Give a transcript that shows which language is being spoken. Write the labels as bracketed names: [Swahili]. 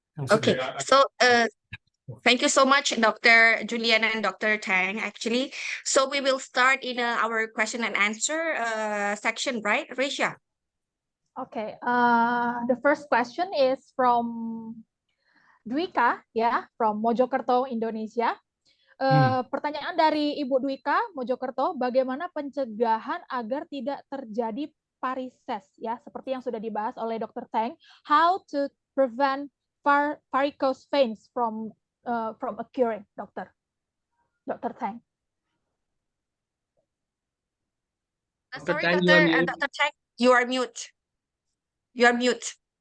[English] Okay, so thank you so much, Dr. Julian and Dr. Tang, actually. So we will start in our question and answer section, right, Risha? Okay, the first question is from Dwika, ya, from Mojokerto, Indonesia. [Indonesian] Pertanyaan dari Ibu Dwika, Mojokerto, bagaimana pencegahan agar tidak terjadi varises, ya, seperti yang sudah dibahas oleh Dr. Tang. [English] How to prevent varicose veins from occurring, Dr. Tang. Sorry, Dr. Tang, you are mute. You are mute.